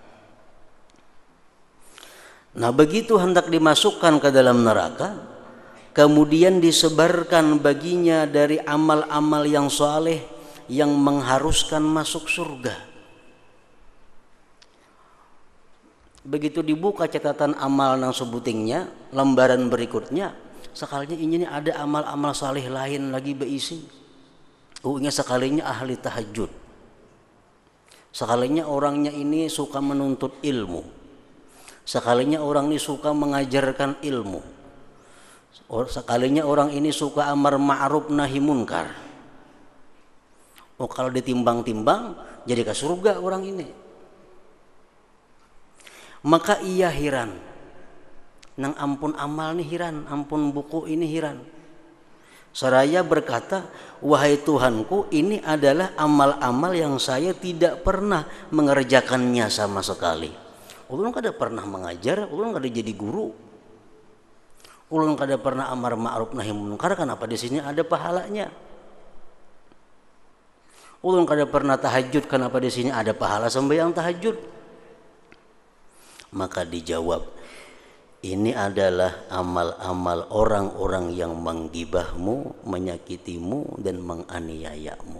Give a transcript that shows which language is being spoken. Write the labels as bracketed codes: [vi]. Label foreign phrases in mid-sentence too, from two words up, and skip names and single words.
[id] Nah, begitu hendak dimasukkan ke dalam neraka, kemudian disebarkan baginya dari amal-amal yang saleh yang mengharuskan masuk surga. Begitu dibuka catatan amal nang sebutingnya, lembaran berikutnya, sekalinya ini ada amal-amal saleh lain lagi berisi. Sekalinya ahli tahajud. Sekalinya orangnya ini suka menuntut ilmu. Sekalinya orang ini suka mengajarkan ilmu. Sekalinya orang ini suka [ar] أمر معروف نهي منكر. [id] Kalau ditimbang-timbang jadi ke surga orang ini. Maka ia heran. [bjn] Nang ampun amal nih heran, ampun buku ini heran. [id] Seraya berkata, wahai Tuhanku, ini adalah amal-amal yang saya tidak pernah mengerjakannya sama sekali. [bjn] Ulun kada pernah mengajar, ulun kada jadi guru, ulun kada pernah [ar] أمر معروف نهي منكر. [id] Kenapa di sini ada pahalanya? [bjn] Ulun kada pernah tahajud, [id] kenapa di sini ada pahala sembahyang tahajud? Maka dijawab, ini adalah amal-amal orang-orang yang menggibahmu, menyakitimu dan menganiayamu.